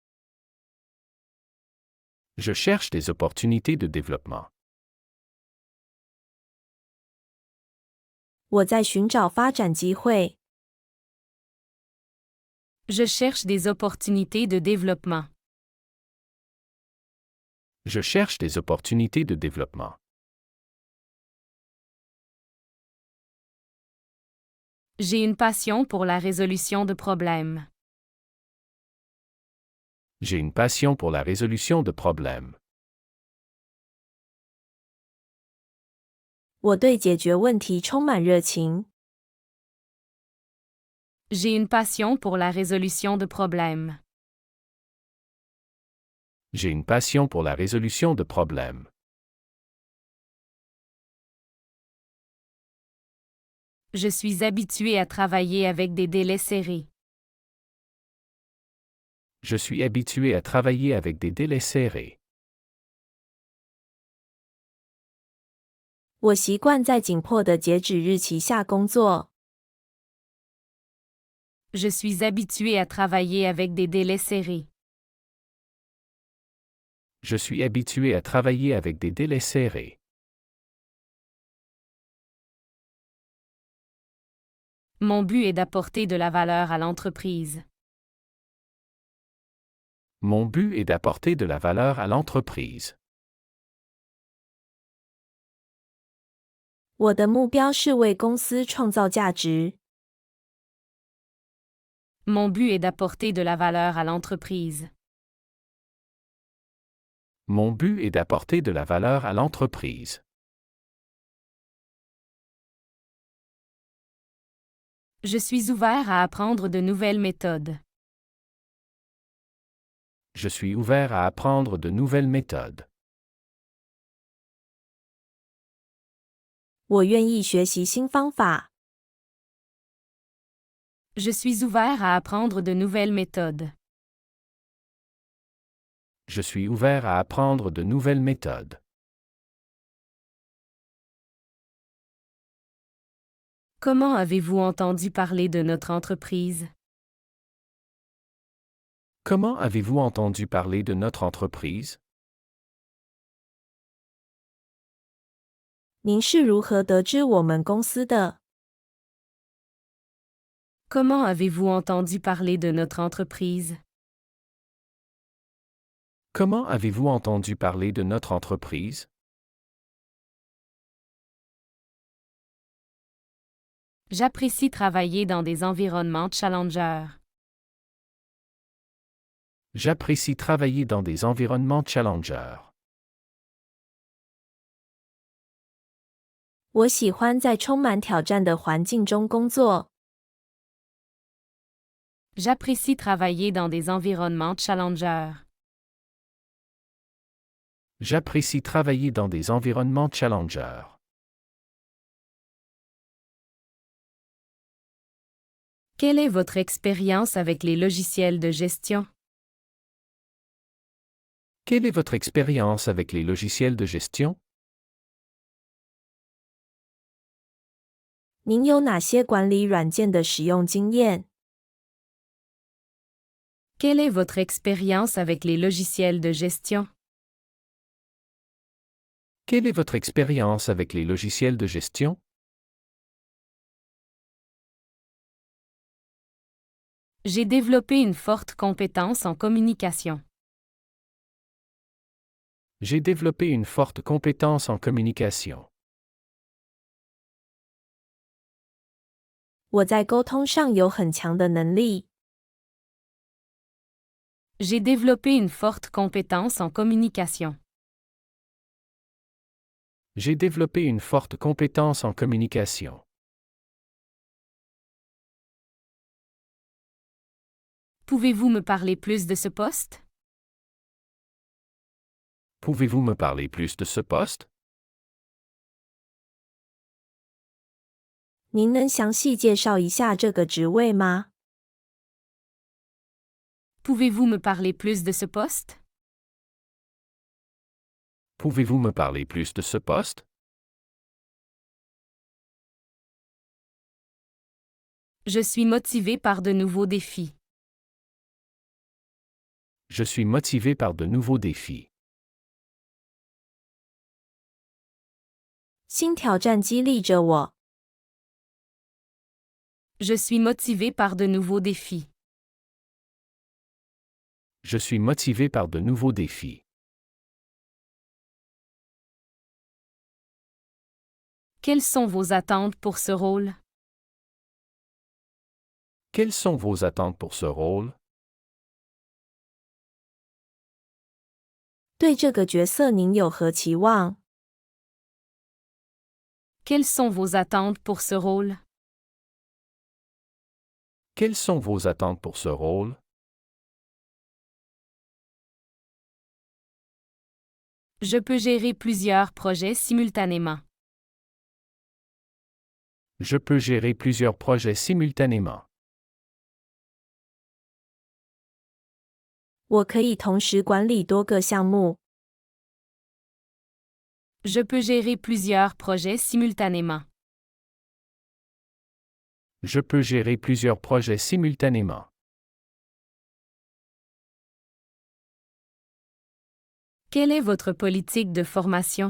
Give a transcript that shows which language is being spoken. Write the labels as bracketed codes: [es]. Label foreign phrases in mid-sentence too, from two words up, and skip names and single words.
[fr] Je cherche des opportunités de développement. [zh] 我在寻找发展机会。 [fr] Je cherche des opportunités de développement. Je cherche des opportunités de développement. J'ai une passion pour la résolution de problèmes. J'ai une passion pour la résolution de problèmes. [zh] 我对解决问题充满热情。 [fr] J'ai une passion pour la résolution de problèmes. J'ai une passion pour la résolution de problèmes. Je suis habitué à travailler avec des délais serrés. Je suis habitué à travailler avec des délais serrés. [zh] 我习惯在紧迫的截止日期下工作。 [fr] Je suis habitué à travailler avec des délais serrés. Je suis habitué à travailler avec des délais serrés. Mon but est d'apporter de la valeur à l'entreprise. Mon but est d'apporter de la valeur à l'entreprise. [zh] 我的目标是为公司创造价值。 [fr] Mon but est d'apporter de la valeur à l'entreprise. Mon but est d'apporter de la valeur à l'entreprise. Je suis ouvert à apprendre de nouvelles méthodes. Je suis ouvert à apprendre de nouvelles méthodes. [zh] 我愿意学习新方法。 [fr] Je suis ouvert à apprendre de nouvelles méthodes. Je suis ouvert à apprendre de nouvelles méthodes. Comment avez-vous entendu parler de notre entreprise? Comment avez-vous entendu parler de notre entreprise? [zh] 您是如何得知我们公司的？ [fr] Comment avez-vous entendu parler de notre entreprise? Comment avez-vous entendu parler de notre entreprise? J'apprécie travailler dans des environnements challengeurs. J'apprécie travailler dans des environnements challengers. [zh] 我喜欢在充满挑战的环境中工作。 [fr] J'apprécie travailler dans des environnements challengeurs. J'apprécie travailler dans des environnements challengers. Quelle est votre expérience avec les logiciels de gestion? Quelle est votre expérience avec les logiciels de gestion? [zh] 您有哪些管理软件的使用经验？ [fr] Quelle est votre expérience avec les logiciels de gestion? Quelle est votre expérience avec les logiciels de gestion? J'ai développé une forte compétence en communication. J'ai développé une forte compétence en communication. [zh] 我在沟通上有很强的能力。 [fr] J'ai développé une forte compétence en communication. J'ai développé une forte compétence en communication. Pouvez-vous me parler plus de ce poste? Pouvez-vous me parler plus de ce poste? [zh] 您能详细介绍一下这个职位吗？ [fr] Pouvez-vous me parler plus de ce poste? Pouvez-vous me parler plus de ce poste? Je suis motivé par de nouveaux défis. Je suis motivé par de nouveaux défis. [zh] 新挑战激励着我。 [fr] Je suis motivé par de nouveaux défis. Je suis motivé par de nouveaux défis. Quelles sont vos attentes pour ce rôle? Quelles sont vos attentes pour ce rôle? [zh] 对这个角色您有何期望？ [fr] Quelles sont vos attentes pour ce rôle? Quelles sont vos attentes pour ce rôle? Je peux gérer plusieurs projets simultanément. Je peux gérer plusieurs projets simultanément. [zh] 我可以同时管理多个项目。 [fr] Je peux gérer plusieurs projets simultanément. Je peux gérer plusieurs projets simultanément. Quelle est votre politique de formation?